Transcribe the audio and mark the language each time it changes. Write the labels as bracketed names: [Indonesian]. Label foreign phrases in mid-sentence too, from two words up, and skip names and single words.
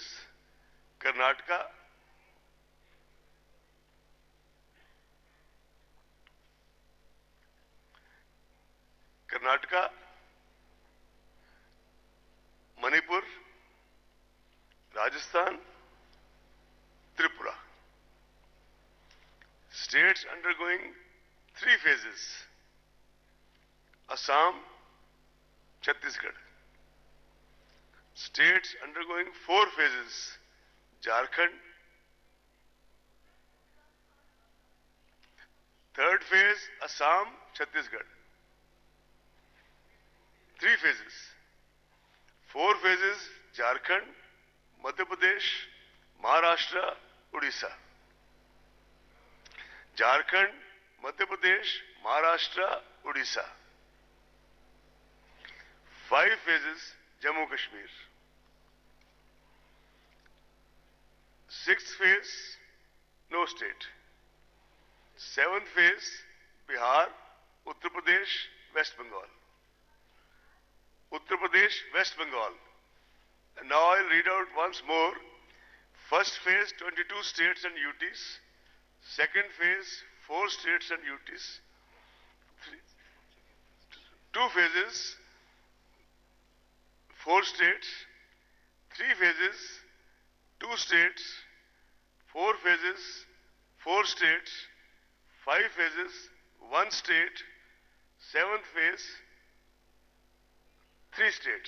[English] Karnataka, Manipur, Rajasthan, Tripura. States undergoing 3 phases. Assam, Chhattisgarh. States undergoing 4 phases. Jharkhand. 3rd phase, Assam, Chhattisgarh. 3 phases. 4 phases, Jharkhand, Madhya Pradesh, Maharashtra, Odisha. Jharkhand, Madhya Pradesh, Maharashtra, Odisha. 5 phases, Jammu Kashmir. 6th phase, no state. 7th phase, Bihar, Uttar Pradesh, West Bengal. Uttar Pradesh, West Bengal. And now I'll read out once more. First phase, 22 states and UTs. Second phase, 4 states and UTs, 2 phases, 4 states, 3 phases, 2 states, 4 phases, 4 states, 5 phases, 1 state, 7th phase, 3 states.